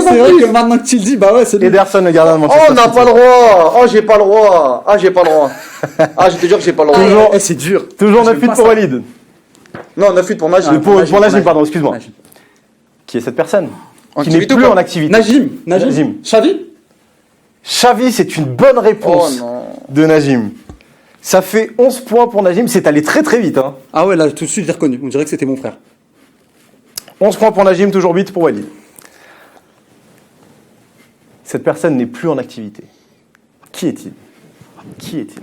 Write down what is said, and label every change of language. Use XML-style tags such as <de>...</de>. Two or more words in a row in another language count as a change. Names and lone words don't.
<fr>C'est en vrai plus. que maintenant que tu le dis, bah ouais, c'est lui. Ederson, le gardien de Oh, Manchester on n'a City. pas le droit. Oh, j'ai pas le droit. Ah, j'ai pas le droit. Ah, je te jure que j'ai pas le droit. Toujours- Eh, c'est dur. Toujours J'aime 9 pas pour ça. Walid. Non, 9-8 pour Najim. Pour Najim, pardon, excuse-moi. Najim. Qui est cette personne? En Qui n'est activité plus ou pas? en activité. Najim. Najim. Xavi. Xavi, c'est une bonne réponse Oh non. de Najim. Ça fait 11 points pour Najim. C'est allé très très vite. Hein. Ah ouais, là, tout de suite, j'ai reconnu. On dirait que c'était mon frère. 11 points pour Najim, toujours 8 pour Walid. Cette personne n'est plus en activité. Qui est-il? Qui est-il?</fr>